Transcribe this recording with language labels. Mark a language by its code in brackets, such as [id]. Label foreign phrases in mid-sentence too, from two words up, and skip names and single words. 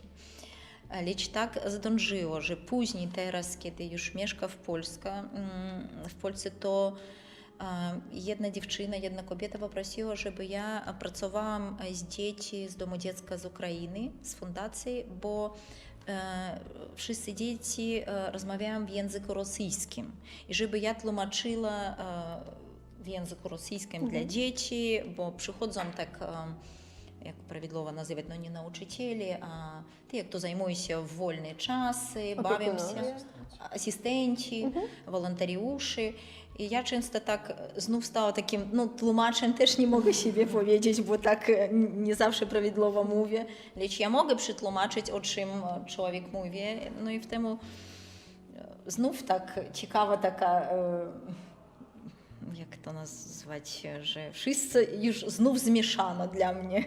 [pl] Lecz tak zdążyło, że później teraz, kiedy już mieszka w Polsce, to jedna dziewczyna, jedna kobieta poprosiła, żeby ja pracowałam z dzieci z domu dziecka z Ukrainy, z fundacji, bo wszyscy dzieci rozmawiają w języku rosyjskim. I żeby ja tłumaczyła w języku rosyjskim dla dzieci, bo przychodzą tak, jak prawidłowo nazywać, no nie nauczycieli, a [uk] ті, хто займуються в вольний час, бавимося, асистенти, волонтеріуші. [pl] I ja często tak znów stała takim, no tłumaczem też nie mogę siebie powiedzieć, bo tak nie zawsze prawidłowo mówię, lecz ja mogę przetłumaczyć, o czym człowiek mówi. No i w temu znów tak ciekawa taka jak to nazwać, że wszyscy już znów zmieszano dla mnie.